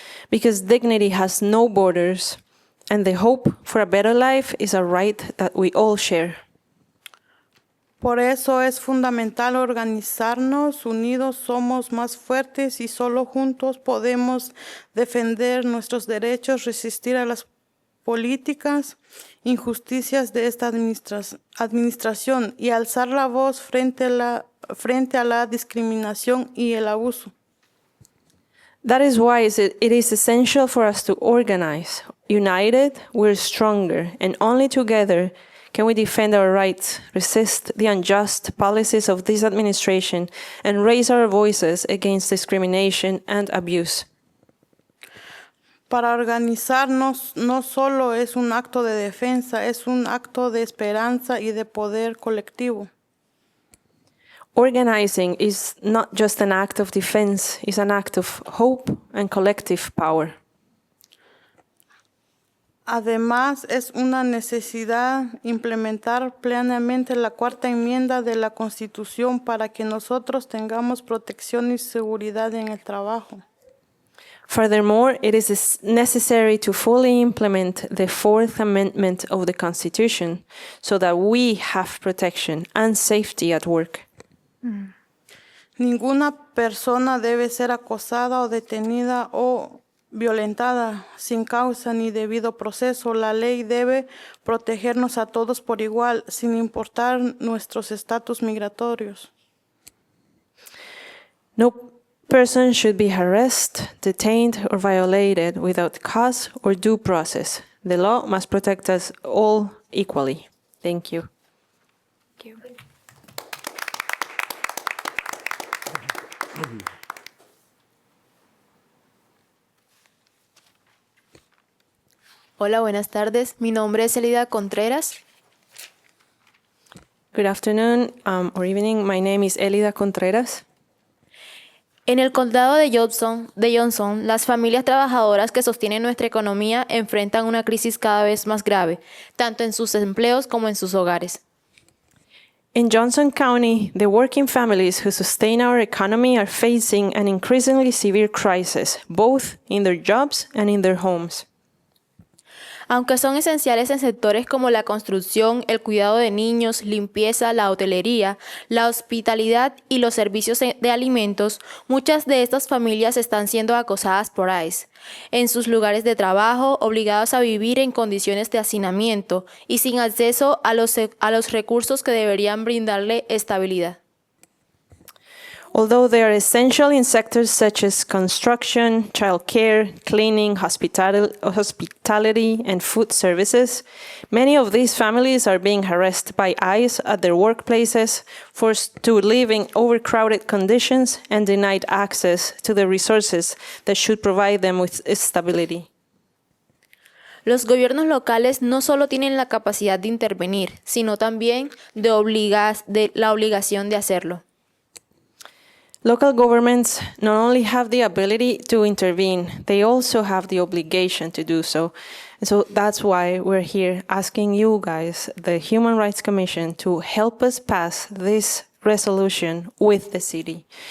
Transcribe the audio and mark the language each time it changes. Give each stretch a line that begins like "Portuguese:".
English: Because dignity has no borders, and the hope for a better life is a right that we all share.
Spanish: Por eso es fundamental organizarnos, unidos somos más fuertes y solo juntos podemos defender nuestros derechos, resistir a las políticas, injusticias de esta administración y alzar la voz frente a la discriminación y el abuso.
English: That is why it is essential for us to organize. United, we're stronger, and only together can we defend our rights, resist the unjust policies of this administration, and raise our voices against discrimination and abuse.
Spanish: Para organizarnos no solo es un acto de defensa, es un acto de esperanza y de poder colectivo.
English: Organizing is not just an act of defense, it's an act of hope and collective power.
Spanish: Además, es una necesidad implementar plenamente la cuarta enmienda de la Constitución para que nosotros tengamos protección y seguridad en el trabajo.
English: Furthermore, it is necessary to fully implement the Fourth Amendment of the Constitution so that we have protection and safety at work.
Spanish: Ninguna persona debe ser acosada o detenida o violentada sin causa ni debido proceso. La ley debe protegernos a todos por igual, sin importar nuestros estatus migratorios.
English: No person should be harassed, detained, or violated without cause or due process. The law must protect us all equally. Thank you.
Spanish: Hola, buenas tardes. Mi nombre es Elida Contreras.
English: Good afternoon or evening. My name is Elida Contreras.
Spanish: En el condado de Johnson, las familias trabajadoras que sostienen nuestra economía enfrentan una crisis cada vez más grave, tanto en sus empleos como en sus hogares.
English: In Johnson County, the working families who sustain our economy are facing an increasingly severe crisis, both in their jobs and in their homes.
Spanish: Aunque son esenciales en sectores como la construcción, el cuidado de niños, limpieza, la hotelería, la hospitalidad y los servicios de alimentos, muchas de estas familias están siendo acosadas por ICE en sus lugares de trabajo, obligados a vivir en condiciones de hacinamiento y sin acceso a los recursos que deberían brindarle estabilidad.
English: Although they are essential in sectors such as construction, childcare, cleaning, hospitality, and food services, many of these families are being harassed by ICE at their workplaces, forced to live in overcrowded conditions, and denied access to the resources that should provide them with stability.
Spanish: Los gobiernos locales no solo tienen la capacidad de intervenir, sino también de la obligación de hacerlo.
English: Local governments not only have the ability to intervene, they also have the obligation to do so. And so that's why we're here asking you guys, the Human Rights Commission, to help us pass this resolution with the city.